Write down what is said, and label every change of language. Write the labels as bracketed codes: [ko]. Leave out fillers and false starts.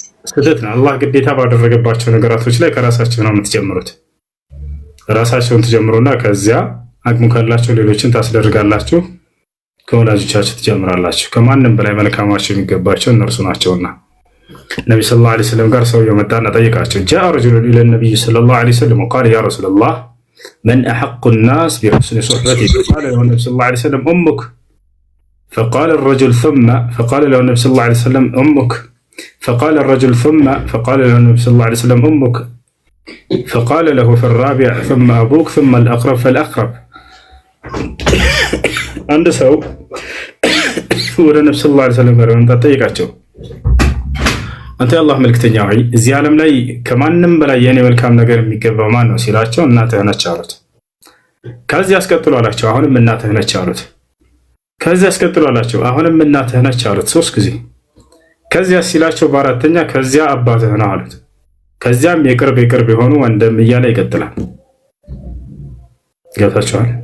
[am] ስህተት ነው። አላህ ግዴታ ባደረገባቸው ነገራቶች ላይ ከራሳቸው ነው የምትጀምሩት። ራሳቸውን ትጀምሩና ከዚያ አቅሙ ካላቸው ሌሎችን ታስደርጋላችሁ። ከወላጆቻችሁ ትጀምራላችሁ። ከማንም በላይ መልካማቸው የሚገባቸው እነርሱ ናቸውና ነብዩ ሰለላሁ ዐለይሂ ወሰለም ጋር ሰውየው መጣና ጠየቃቸው። [ar] جاء رجل الى النبي صلى الله عليه وسلم وقال يا رسول الله من احق الناس بحسن صحبتي؟ قال له النبي صلى الله عليه وسلم امك. فقال الرجل ثم فقال له النبي صلى الله عليه وسلم امك. فقال الرجل ثم فقال له النبي صلى الله عليه وسلم امك. فقال له في الرابع ثم أبوك ثم الأقرب فالأقرب عند سو [am] ወደ ነብዩ ሰለላሁ ዐለይሂ ወሰለም ጋር ጠየቃቸው። አንተ የአላህ መልእክተኛ ሆይ እዚህ ዓለም ላይ ከማንም በላይ የኔ መልካም ነገር የሚገባው ማን ነው ሲላቸው እናትህ ነች አሉት። ከዚህ አስቀጥሎ አላቸው አሁንም እናትህ ነች አሉት። ከዚህ አስቀጥሎ አላቸው አሁንም እናትህ ነች አሉት 3 ጊዜ። ከዚያ ሲላቸው በአራተኛ ከዚያ አባትህ ነው አሉት። ከዚያም የቅርብ የሆኑ ወንድም እያለ ይቀጥላል። ገብታችኋል?